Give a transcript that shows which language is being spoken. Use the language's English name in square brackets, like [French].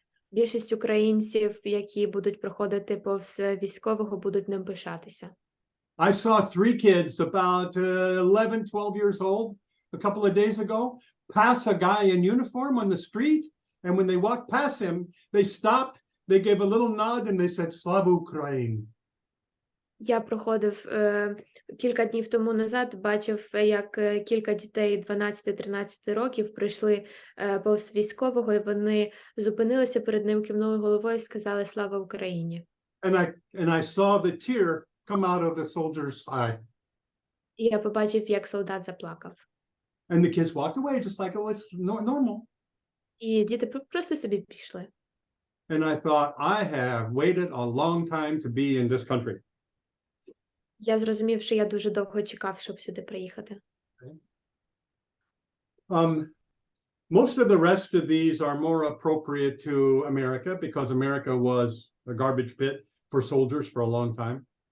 [Ukrainian] Більшість українців, які будуть проходити повз військового, будуть ним пишатися. [English] I saw 3 kids about 11, 12 years old a couple of days ago pass a guy in uniform on the street, and when they walked past him, they stopped, they gave a little nod, and they said, [Ukrainian] Slava Ukraini. Я проходив кілька днів тому назад, бачив, як кілька дітей 12-13 років прийшли повз військового, і вони зупинилися перед ним, кивнули головою і сказали «Слава Україні». [English] And I saw the tear come out of the soldier's eye. [Ukrainian] І я побачив, як солдат заплакав. [English] And the kids walked away just like it was normal. [Ukrainian] І діти просто собі пішли. [English] And I thought, I have waited a long time to be in this country. [Ukrainian] Я зрозумів, що я дуже довго чекав, щоб сюди приїхати. [English] Most of the rest of these are more appropriate to America because America was a garbage pit for soldiers for a long time.